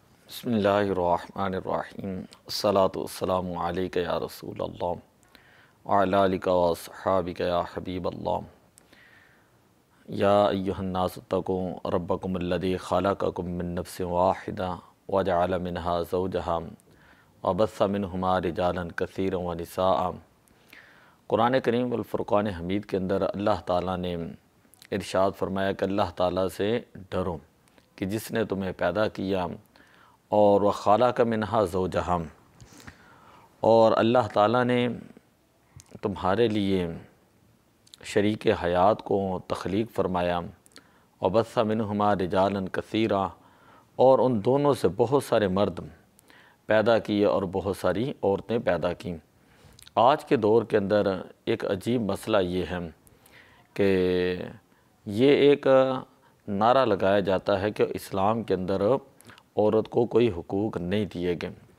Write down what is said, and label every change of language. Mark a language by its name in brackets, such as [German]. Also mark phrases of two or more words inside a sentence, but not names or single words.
[Arabic] بسم الله الرحمن الرحيم الصلاة والسلام عليك يا رسول الله وعلى آلك وأصحابك يا حبيب الله يا أيها الناس اتقوا ربكم الذي خلقكم من نفس واحدة وجعل منها زوجها وبث منهما رجالا كثيرا ونساء. [Urdu] قرآن کریم والفرقان حمید کے اندر اللہ تعالیٰ نے ارشاد فرمایا کہ اللہ تعالیٰ سے ڈرو کہ جس نے تمہیں پیدا کیا اور وہ [Arabic] خلق منها زوجها, [Urdu] اور اللہ تعالیٰ نے تمہارے لیے شریک حیات کو تخلیق فرمایا. [Arabic] وبث منهما رجالا كثيرا, [Urdu] اور ان دونوں سے بہت سارے مرد پیدا کیے اور بہت ساری عورتیں پیدا کی. آج کے دور کے اندر ایک عجیب مسئلہ یہ ہے کہ یہ ایک نعرہ لگایا جاتا ہے کہ اسلام کے اندر عورت کو کوئی حقوق نہیں دیے گئے.